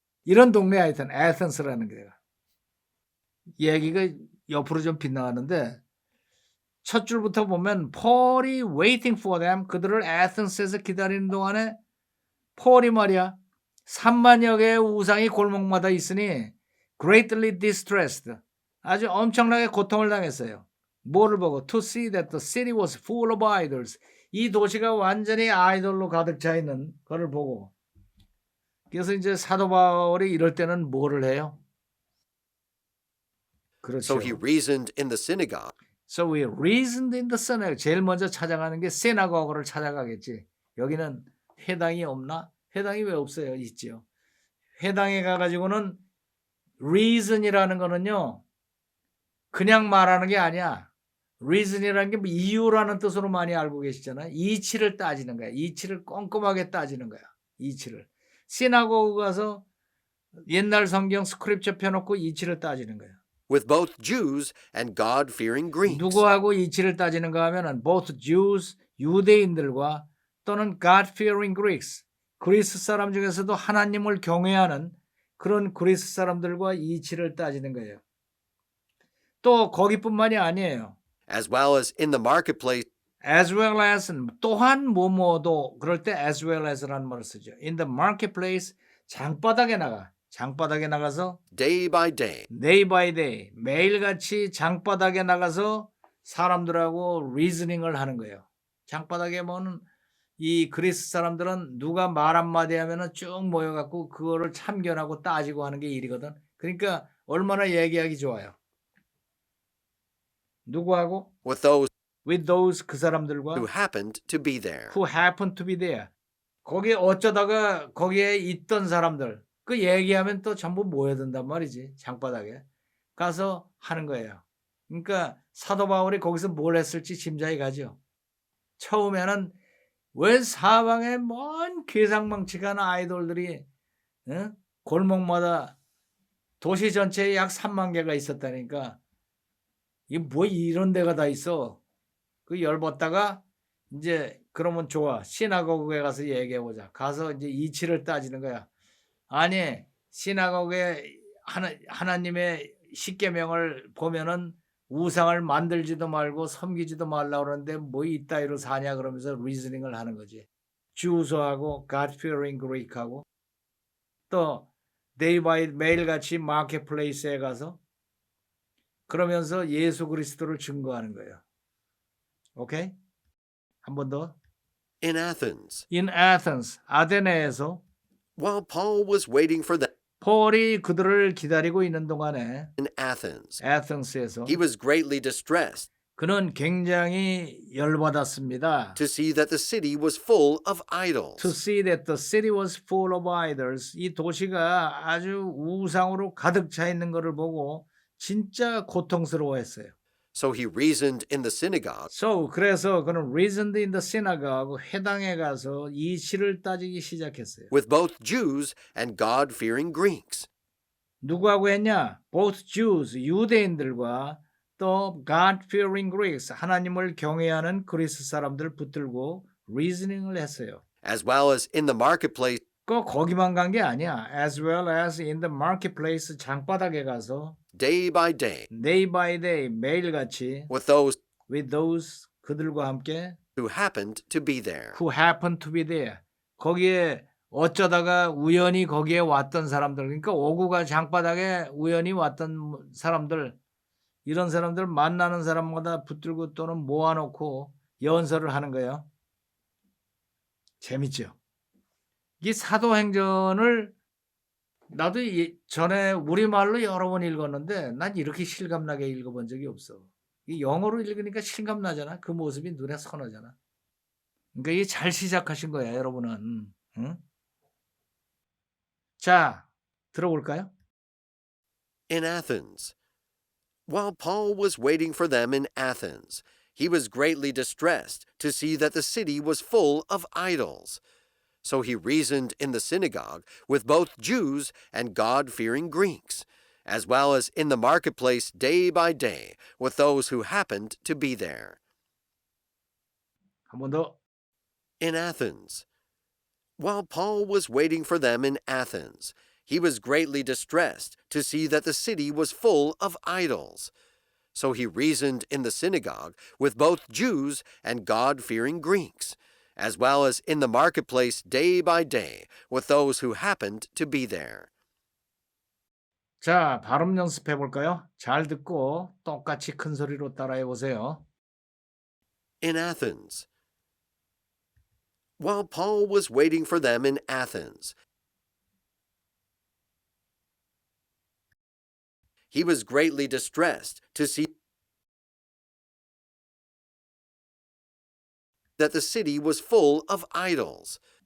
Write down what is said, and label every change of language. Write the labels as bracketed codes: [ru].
[ko] 이런 동네 하여튼 에덴스라는 데가. 얘기가 옆으로 좀 빗나가는데 첫 줄부터 보면 폴이 [en] waiting for them [ko] 그들을 에덴스에서 기다리는 동안에 폴이 말이야 3만여 개의 우상이 골목마다 있으니 [en] greatly distressed [ko] 아주 엄청나게 고통을 당했어요. 뭐를 보고 [en] to see that the city was full of idols [ko] 이 도시가 완전히 아이돌로 가득 차 있는 거를 보고 그래서 이제 사도 바울이 이럴 때는 뭐를 해요? [en] So [ko] 그렇죠. [en] he reasoned in the synagogue. So we reasoned in the synagogue. [ko] 제일 먼저 찾아가는 게 시나고그를 찾아가겠지. 여기는 회당이 없나? 회당이 왜 없어요? 있지요. 회당에 가가지고는 reason이라는 거는요. 그냥 말하는 게 아니야. reason이라는 게 뭐 이유라는 뜻으로 많이 알고 계시잖아요. 이치를 따지는 거야. 이치를 꼼꼼하게 따지는 거야. 이치를. 시나고그 가서 옛날 성경 스크립처 펴놓고 이치를 따지는 거야. [en] with both Jews and God-fearing Greeks. [ko] 누구하고 이치를 따지는가 하면은 [en] both Jews [ko] 유대인들과 또는 [en] God-fearing Greeks [ko] 그리스 사람 중에서도 하나님을 경외하는 그런 그리스 사람들과 이치를 따지는 거예요. 또 거기뿐만이 아니에요. [en] as well as in the marketplace As well as [ko] 또한 뭐뭐도 그럴 때 [en] as well as [ko] 라는 말을 쓰죠. [en] In the marketplace [ko] 장바닥에 나가서 [en] day by day. day by day [ko] 매일같이 장바닥에 나가서 사람들하고 리즈닝을 하는 거예요. 장바닥에 보면 이 그리스 사람들은 누가 말 한마디 하면은 쭉 모여갖고 그거를 참견하고 따지고 하는 게 일이거든. 그러니까 얼마나 얘기하기 좋아요. 누구하고? [en] with those [ko] 그 사람들과 [en] who happened to be there. who happened to be there. [ko] 거기에 어쩌다가 거기에 있던 사람들 그 얘기하면 또 전부 모여든단 말이지. 장바닥에 가서 하는 거예요. 그러니까 사도 바울이 거기서 뭘 했을지 짐작이 가죠. 처음에는 왜 사방에 먼 괴상망측한 아이돌들이 골목마다 도시 전체에 약 3만 개가 있었다니까 이게 뭐 이런 데가 다 있어. 그 열받다가 이제 그러면 좋아. 시나고그에 가서 얘기해 보자. 가서 이제 이치를 따지는 거야. 아니 시나고그에 하나님의 십계명을 보면은 우상을 만들지도 말고 섬기지도 말라 그러는데 뭐 이따위로 사냐 그러면서 리즈닝을 하는 거지. 주소하고 [en] God fearing Greek [ko] 하고 또 데이 바이 매일같이 마켓플레이스에 가서 그러면서 예수 그리스도를 증거하는 거예요. 오케이? 한 번 더. [en] In Athens, In Athens, [ko] 아테네에서 [en] while Paul was waiting for them [ko] 폴이 그들을 기다리고 있는 동안에 [en] in Athens, [ko] 아테네스에서 [en] he was greatly distressed [ko] 그는 굉장히 열받았습니다. [en] to see that the city was full of To idols. see that the city was full of idols. [ko] 이 도시가 아주 우상으로 가득 차 있는 것을 보고 진짜 고통스러워했어요. [en] So he reasoned in the synagogue So [ko] 그래서 그는 [en] reasoned in the synagogue [ko] 회당에 가서 이치를 따지기 시작했어요. [en] with both Jews and God-fearing Greeks. [ko] 누구하고 했냐? [en] Both Jews, [ko] 유대인들과 또 [en] God-fearing Greeks, [ko] 하나님을 경외하는 그리스 사람들 붙들고 reasoning을 했어요. [en] as well as in the marketplace [ko] 거기만 간 게 아니야. [en] As well as in the marketplace, [ko] 장바닥에 가서 [en] day by day day by day, [ko] 매일같이 [en] with those with those, [ko] 그들과 함께 [en] who happened to be there. who happened to be there. [ko] 거기에 어쩌다가 우연히 거기에 왔던 사람들, 그러니까 오구가 장바닥에 우연히 왔던 사람들, 이런 사람들 만나는 사람마다 붙들고 또는 모아놓고 연설을 하는 거예요. 재밌죠? 이 사도행전을 나도 전에 우리말로 여러 번 읽었는데 난 이렇게 실감나게 읽어본 적이 없어. 이 영어로 읽으니까 실감나잖아. 그 모습이 눈에 선하잖아. 그러니까 이게 잘 시작하신 거야, 여러분은. 응? 자, 들어볼까요? [en] In Athens, while Paul was waiting for them in Athens, he was greatly distressed to see that the city was full of idols. So he reasoned in the synagogue with both Jews and God-fearing Greeks, as well as in the marketplace day by day with those who happened to be there. [ko] 한 번 더. [en] In Athens, while Paul was waiting for them in Athens, he was greatly distressed to see that the city was full of idols. So he reasoned in the synagogue with both Jews and God-fearing Greeks, as well as in the marketplace day by day with those who happened to be there. [ko] 자, 발음 연습해 볼까요? 잘 듣고 똑같이 큰 소리로 따라해 보세요. [en] In Athens, while Paul was waiting for them in Athens, he was greatly distressed to see that the city was full of idols.